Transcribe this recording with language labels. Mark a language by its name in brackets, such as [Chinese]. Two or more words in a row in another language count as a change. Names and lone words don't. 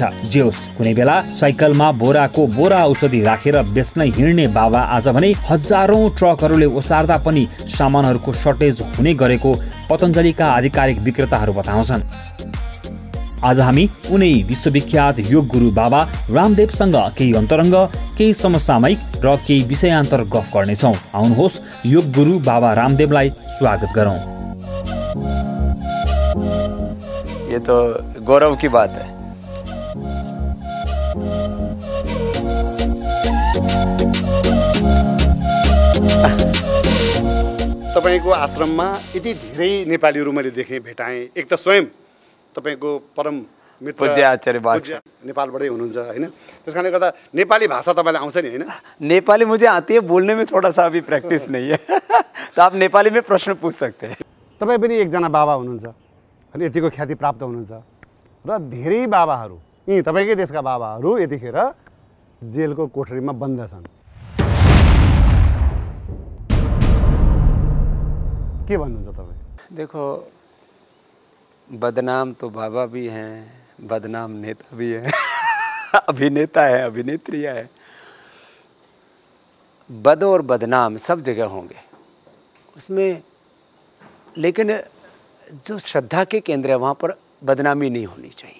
[Nepali] जे होस्, कुनै बेला साइकलमा बोराको बोरा औषधि राखेर बेच्न हिँड्ने बाबा आज भने हजारौं ट्रकहरूले ओसार्दा पनि सामानहरूको सर्टेज हुने गरेको पतञ्जलिका आधिकारिक विक्रेताहरू बताउँछन्। आज हामी उनै विश्वविख्यात योग गुरु बाबा रामदेवसँग केही अन्तरङ्ग, केही समसामयिक र केही विषयान्तर गफ गर्नेछौँ। आउनुहोस् योग गुरु बाबा रामदेवलाई स्वागत गरौँ। [Hindi] ये तो गौरव की बात है। [Nepali] तपाईको आश्रममा यति धेरै नेपालीहरू मैले देखेँ, भेटाएँ। एक त स्वयं तपाईको परम मित्र पूज्य आचार्य बालकृष्ण नेपालबाटै हुनुहुन्छ हैन, त्यस कारणले गर्दा नेपाली भाषा तपाईँलाई आउँछ नि हैन? [Hindi] नेपाली मुझे आती है, बोलने में थोड़ा सा अभी प्रैक्टिस नहीं है। तो आप नेपाली में प्रश्न पूछ सकते हैं। [Nepali] तपाईँ पनि एकजना बाबा हुनुहुन्छ अनि यतिको ख्याति प्राप्त हुनुहुन्छ र धेरै बाबाहरू, यी तपाईँकै देशका बाबाहरू यतिखेर जेलको कोठरीमा बन्द छन्। के भन्नुहुन्छ तपाईँ? [Hindi] देखो, बदनाम तो बाबा भी हैं, बदनाम नेता भी है, अभिनेता है, अभिनेत्रियाँ है। बद और बदनाम सब जगह होंगे उसमें, लेकिन जो श्रद्धा के केंद्र है वहाँ पर बदनामी नहीं होनी चाहिए।